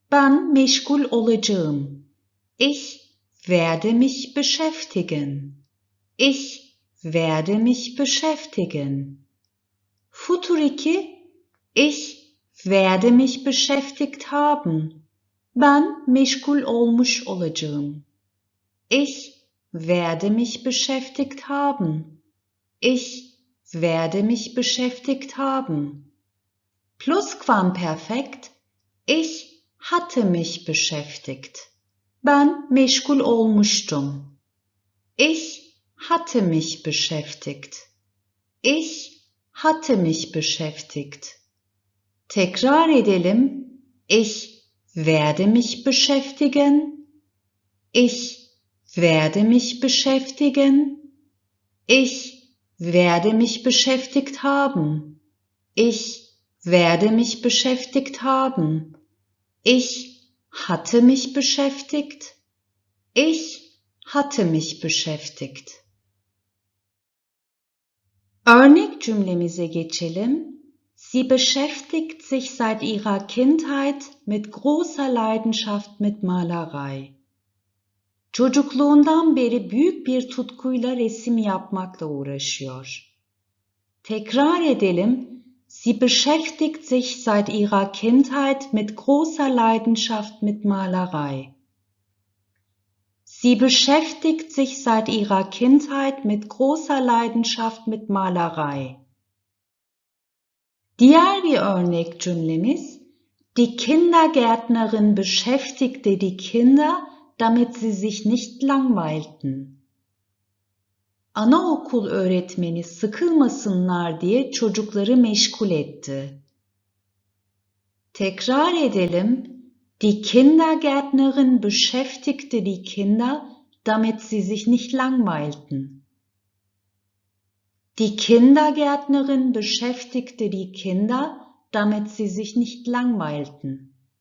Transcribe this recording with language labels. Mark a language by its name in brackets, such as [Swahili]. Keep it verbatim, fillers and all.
[Turkish] Ben meşgul olacağım. [German] Ich werde mich beschäftigen. Ich werde mich beschäftigen. Futuriki, ich werde mich beschäftigt haben. [Turkish] Ben meşgul olmuş olacağım. [German] Ich werde mich beschäftigt haben. Ich werde mich beschäftigt haben. Plusquamperfekt, ich hatte mich beschäftigt. [Turkish] Ben meşgul olmuştum. [German] Ich hatte mich beschäftigt. Ich hatte mich beschäftigt. [Turkish] Tekrar edelim. [German] Ich werde mich beschäftigen. Ich werde mich beschäftigen. Ich werde mich beschäftigt haben. Ich werde mich beschäftigt haben. Ich hatte mich beschäftigt. Ich hatte mich beschäftigt. [Turkish] Örnek cümlemize geçelim. [German] Sie beschäftigt sich seit ihrer Kindheit mit großer Leidenschaft mit Malerei. [Turkish] Çocukluğundan beri büyük bir tutkuyla resim yapmakla uğraşıyor. Tekrar edelim. [German] Sie beschäftigt sich seit ihrer Kindheit mit großer Leidenschaft mit Malerei. Sie beschäftigt sich seit ihrer Kindheit mit großer Leidenschaft mit Malerei. [Turkish] Diğer bir örnek cümlemiz, [German] die Kindergärtnerin beschäftigte die Kinder, damit sie sich nicht langweilten. [Turkish] Anaokul öğretmeni sıkılmasınlar diye çocukları meşgul etti. Tekrar edelim. [German] Die Kindergärtnerin beschäftigte die Kinder, damit sie sich nicht langweilten. Die Kindergärtnerin beschäftigte die Kinder, damit sie sich nicht langweilten.